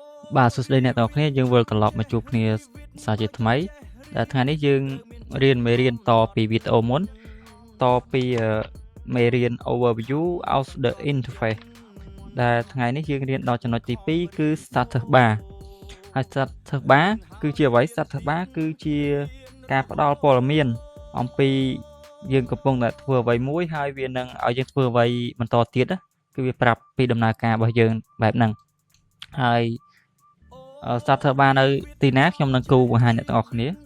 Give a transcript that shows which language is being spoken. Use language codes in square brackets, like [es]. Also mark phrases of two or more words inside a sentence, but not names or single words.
[km] បាទសួស្តីអ្នកទាំងអស់គ្នាយើងវិលត្រឡប់មកជួបគ្នាសាជាថ្មីដែលថ្ងៃនេះយើងរៀនមេរៀនតពីវីដេអូ មុនតពីមេរៀន [en] overview of the interface [km] ដែលថ្ងៃនេះយើងរៀនដល់ចំណុចទី2គឺ [en] status bar [km] ហើយ [en] status bar [km] គឺជាអ្វី [en] status bar [km] គឺជាការផ្ដល់ព័ត៌មានអំពីយើងកំពុងតែធ្វើអ្វីមួយហើយវានឹងឲ្យយើងធ្វើអ្វីបន្តទៀតគឺវាប្រាប់ពីដំណើរការរបស់យើងបែបហ្នឹងហើយ [en] status bar [km] នៅទីណាខ្ញុំនឹងគូបង្ហាញអ្នកទាំងអស់គ្នា